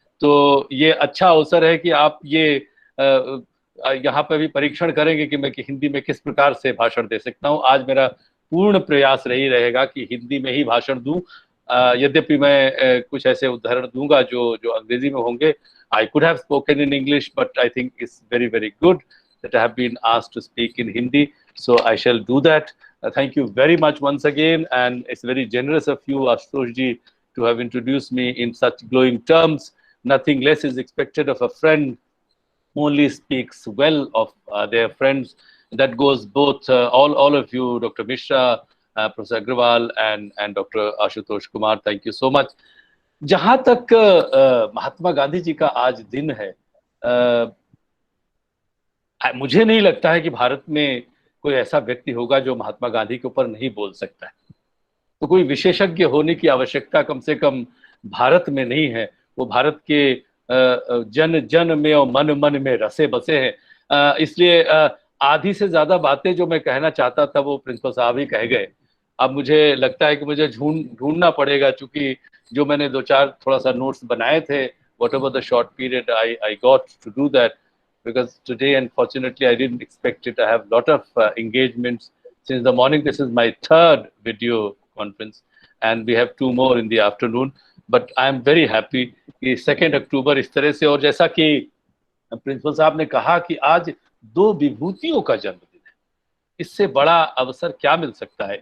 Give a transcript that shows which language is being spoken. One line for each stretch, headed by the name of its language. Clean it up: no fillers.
Hindi: तो ये अच्छा अवसर है कि आप ये यहाँ पे भी परीक्षण करेंगे कि मैं हिंदी में किस प्रकार से भाषण दे सकता हूँ। आज मेरा पूर्ण प्रयास यही रहेगा कि हिंदी में ही भाषण दूं। यद्यपि मैं कुछ ऐसे उदाहरण दूंगा जो अंग्रेजी में होंगे।
English: I could have spoken in English, but I think it's very, very good that I have been asked to speak in Hindi. So I shall do that. Thank you very much once again. And it's very generous of you, Ashutosh ji, to have introduced me in such glowing terms. Nothing less is expected of a friend who only speaks well of their friends. That goes both, all of you, Dr. Mishra, Professor Agrawal and Dr. Ashutosh Kumar. Thank you so much.
Hindi: जहां तक महात्मा गांधी जी का आज दिन है, मुझे नहीं लगता है कि भारत में कोई ऐसा व्यक्ति होगा जो महात्मा गांधी के ऊपर नहीं बोल सकता है। तो कोई विशेषज्ञ होने की आवश्यकता कम से कम भारत में नहीं है। वो भारत के जन जन में और मन मन में रसे बसे हैं। इसलिए आधी से ज्यादा बातें जो मैं कहना चाहता था वो प्रिंसिपल साहब ही कह गए। अब मुझे लगता है कि मुझे ढूंढना पड़ेगा, चूंकि जो मैंने दो चार थोड़ा सा नोट्स बनाए थे,
English: whatever the short period I got to do that, because today unfortunately I didn't expect it. I have a lot of engagements since the morning. This is my third video conference and we have 2 more in the afternoon, but I am very happy
Hindi: कि 2 अक्टूबर इस तरह से, और जैसा कि principal साहब ने कहा कि आज 2 विभूतियों का जन्मदिन है, इससे बड़ा अवसर क्या मिल सकता है।